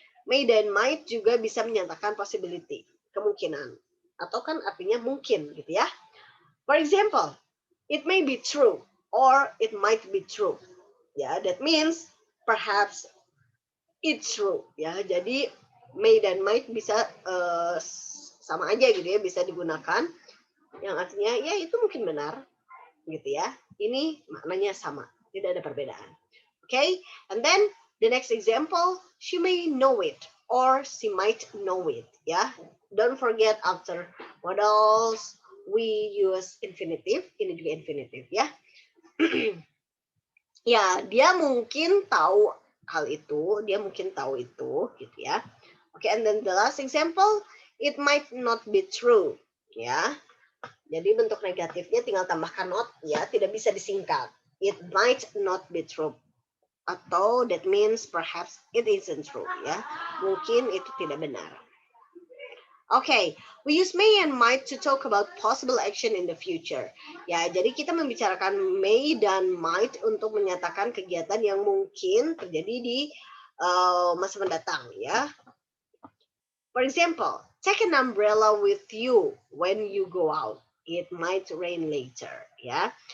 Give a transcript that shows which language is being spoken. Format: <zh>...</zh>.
<id>May dan might juga bisa menyatakan possibility, kemungkinan.</id> <en>Atau kan artinya mungkin gitu ya. For example, it may be true or it might be true. Ya, that means perhaps it's true ya.</en> <id>Jadi may dan might bisa sama aja gitu ya, bisa digunakan yang artinya ya itu mungkin benar gitu ya. Ini maknanya sama, tidak ada perbedaan.</id> <en>Okay, and then the next example, she may know it or she might know it ya. Don't forget after modals we use infinitive, ini juga infinitive ya.</en> <id>Ya, dia mungkin tahu hal itu, dia mungkin tahu itu gitu ya.</id> <en>Okay, and then the last example, it might not be true, ya.</en> <id>Jadi bentuk negatifnya tinggal tambahkan not, ya, tidak bisa disingkat.</id> <en>It might not be true. Atau that means perhaps it isn't true, ya.</en> <id>Mungkin itu tidak benar.</id> <en>Okay, we use may and might to talk about possible action in the future.</en> <id>Ya, jadi kita membicarakan may dan might untuk menyatakan kegiatan yang mungkin terjadi di masa mendatang, ya.</id> <en>For example, take an umbrella with you when you go out. It might rain later, ya.</en>